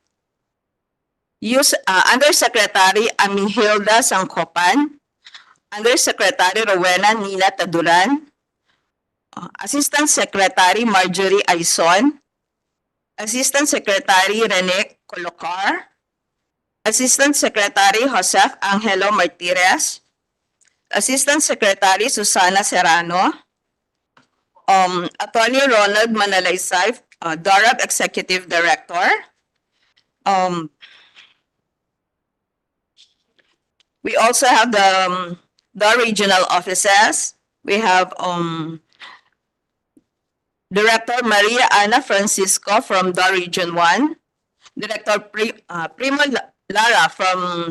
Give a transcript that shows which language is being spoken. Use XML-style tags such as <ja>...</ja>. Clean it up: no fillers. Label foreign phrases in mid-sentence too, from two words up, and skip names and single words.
<en>Undersecretary Amihilda Sangkopan, Undersecretary Rowena Nina Taduran, Assistant Secretary Marjorie Aison, Assistant Secretary Rene Colocar, Assistant Secretary Joseph Angelo Martirez, Assistant Secretary Susana Serrano, Attorney Ronald Manalaysay, DARAB Executive Director. We also have the regional offices. We have Director Maria Ana Francisco from DAR Region 1, Director Primo Lara from</en>